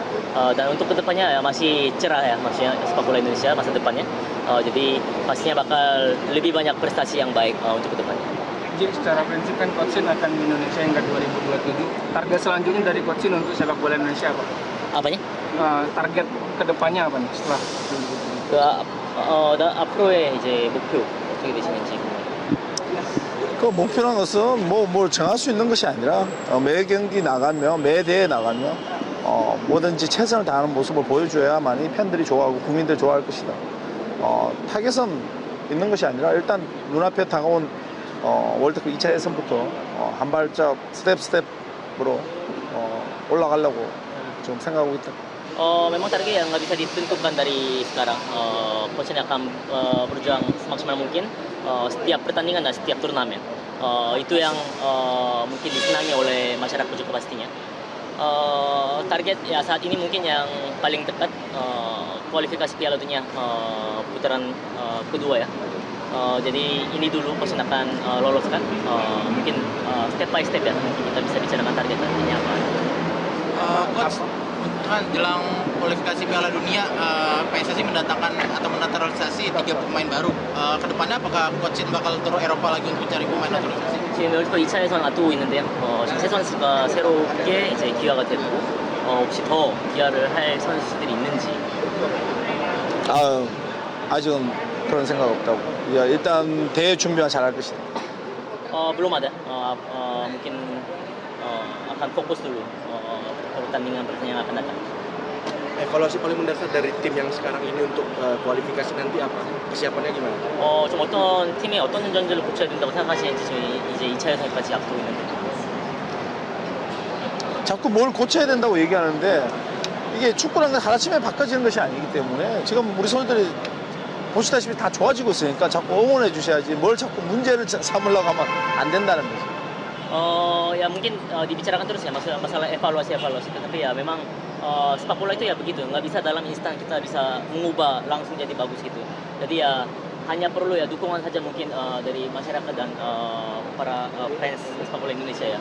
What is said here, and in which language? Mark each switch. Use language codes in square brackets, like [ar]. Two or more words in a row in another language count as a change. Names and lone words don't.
[id] Dan untuk kedepannya ya masih cerah ya, maksudnya sepak bola Indonesia masa depannya. Jadi pastinya bakal lebih banyak prestasi yang baik untuk kedepannya. Jadi secara prinsip kan Coach Shin akan di Indonesia hingga 2027. Target selanjutnya dari Coach Shin untuk sepak bola Indonesia apa? Apanya? Target kedepannya apa nih setelah 2027? [ko] 앞으로의 이제 목표 어떻게 되시는지. 그 목표라는 것은 뭘 정할 수 있는 것이 아니라 매 경기 나가면 매 대회 나가면 뭐든지 최선을 다하는 모습을 보여줘야만이 팬들이 좋아하고 국민들이 좋아할 것이다. 타겟은 있는 것이 아니라 일단 눈앞에 다가온 월드컵 2차 예선부터 한 발짝 스텝으로 올라가려고 지금 생각하고 있다. [id] Memang target yang nggak bisa ditentukan dari sekarang. Coach ini akan berjuang semaksimal mungkin setiap pertandingan dan setiap turnamen. Itu yang mungkin disenangi oleh masyarakat juga pastinya. Target ya saat ini mungkin yang paling dekat kualifikasi Piala Dunia putaran kedua ya. Jadi ini dulu Coach akan loloskan. Mungkin [en] step by step [id] ya nanti kita bisa bicarakan target nantinya apa. Coach, kan jelang kualifikasi Piala Dunia, PSSI mendatangkan atau menaturalisasi 3 pemain baru. Kedepannya apakah Coach Shin bakal turun Eropa lagi untuk cari pemain naturalisasi? [ko] 지금 여기서 2차 예선 앞두고 있는데요. 지금 세 선수가 새롭게 이제 기화가 됐고 혹시 더 기화를 할 선수들이 있는지. 아직은 그런 생각 없다고. 일단 대회 준비만 잘할 것이다. [id] Belum ada. Mungkin akan fokus dulu pertandingan yang akan datang. Evaluasi paling mendasar dari tim yang sekarang ini untuk kualifikasi nanti apa? Persiapannya gimana? [ko] 좀 어떤 팀이 어떤 전제를 고쳐야 된다고 생각하시는지 지금 이제 2차 예선까지 앞두고 있는데. 자꾸 뭘 고쳐야 된다고 얘기하는데 이게 축구라는 건 하루아침에 바꿔지는 것이 아니기 때문에 지금 우리 선수들이 보시다시피 다 좋아지고 있으니까 자꾸 응원해 주셔야지 뭘 자꾸 문제를 삼으려고 하면 안 된다는 거죠. [id] Ya mungkin dibicarakan terus ya masalah evaluasi tetapi ya memang sepak bola itu ya begitu, nggak bisa dalam instan kita bisa mengubah langsung jadi bagus gitu. Jadi ya hanya perlu ya dukungan saja mungkin dari masyarakat dan para fans sepak bola Indonesia ya.